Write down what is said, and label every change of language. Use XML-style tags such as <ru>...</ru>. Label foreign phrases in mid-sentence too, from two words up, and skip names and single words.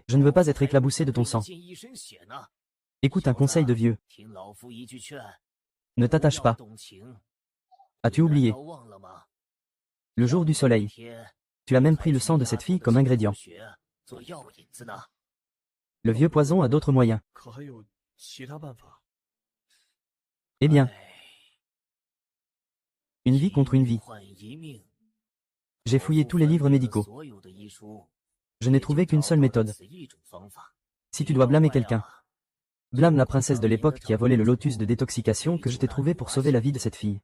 <fr>Je ne veux pas être éclaboussé de ton sang. Écoute un conseil de vieux. Ne t'attache pas. As-tu oublié? Le jour du soleil. Tu as même pris le sang de cette fille comme ingrédient. Le vieux poison a d'autres moyens.</fr> <zh>可还有其他办法？</zh> <fr>Eh bien, Une vie contre une vie. J'ai fouillé tous les livres médicaux. Je n'ai trouvé qu'une seule méthode. Si tu dois blâmer quelqu'un, blâme la princesse de l'époque qui a volé le lotus de détoxication que je t'ai trouvé pour sauver la vie de cette fille.</fr>